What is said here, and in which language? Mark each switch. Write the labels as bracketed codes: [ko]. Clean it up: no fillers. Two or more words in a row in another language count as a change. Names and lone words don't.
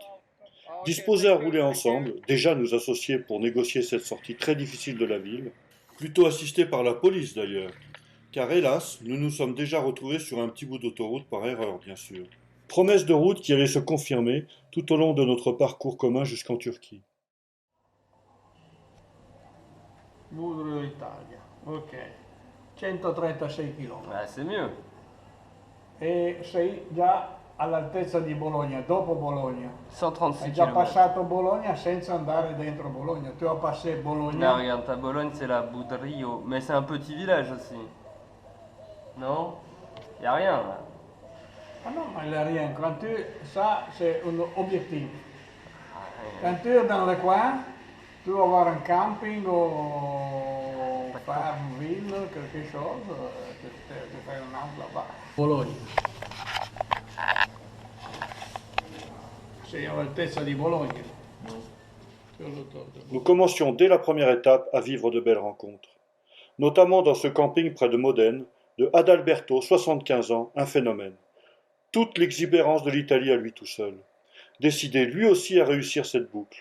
[fr] Disposés à rouler ensemble, déjà nous associer pour négocier cette sortie très difficile de la ville, plutôt assistés par la police d'ailleurs, car hélas, nous nous sommes déjà retrouvés sur un petit bout d'autoroute par erreur bien sûr. Promesse de route qui allait se confirmer tout au long de notre parcours commun jusqu'en Turchie. Budrio Italia, ok. 136 km. C'est mieux. [it] E sei già all'altezza di Bologna, dopo Bologna. 136 Hai già km. passato Bologna senza andare dentro Bologna. [fr] Tu as passé Bologna. Là, regarde, ta Bologne, c'est la Budrio. Mais c'est un petit village aussi. Non? Y a rien là. Ah non, ma il n'y a rien. Quand tu, ça, c'est un objectif. Quand tu es dans le coin, tu vas avoir un camping ou faire une ville, quelque chose, tu fais un autre là-bas. [it] Bologna. Sei all'altezza di Bologna. [fr] Nous commencions dès la première étape à vivre de belles rencontres, notamment dans ce camping près de Modène, de Adalberto, 75 ans, un phénomène. Toute l'exubérance de l'Italie à lui tout seul. Décidé lui aussi à réussir cette boucle.